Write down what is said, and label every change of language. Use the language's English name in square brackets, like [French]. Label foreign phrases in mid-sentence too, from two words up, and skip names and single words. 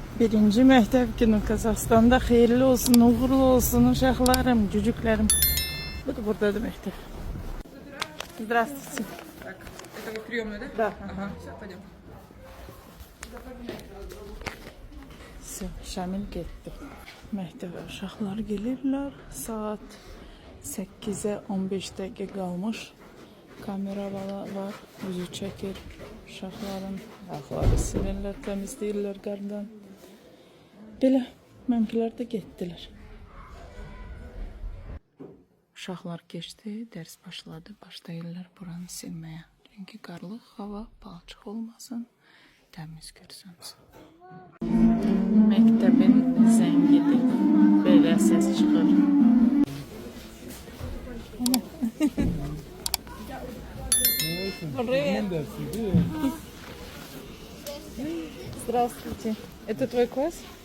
[Azerbaijani] Birinci məktəb günü Qazaxstanda xeyirli olsun, uğurlu olsun uşaqlarım, cücüklərim. Bu da buradadır məktəb. [Russian] Здравствуйте. Так, это вот приемная, да? Да. Ага, все, пойдем. [Azerbaijani] Şamil getdi. Məktəbə uşaqlar gelirlər. Saat 8-ə 15 dəqiqə qalmış. Kamera var, üzü çəkir. Uşaqların ayaqları silərlər, təmizləyirlər qardan. Belə, mənimkilər də getdilər. Uşaqlar keçdi, dərs başladı. Başlayırlar buranı silməyə. Çünki qarlıq hava palçıq olmasın, təmiz görsünsün. Məktəbin zəngidir. Belə səs çıxır. [Russian] Здравствуйте. Это твой класс?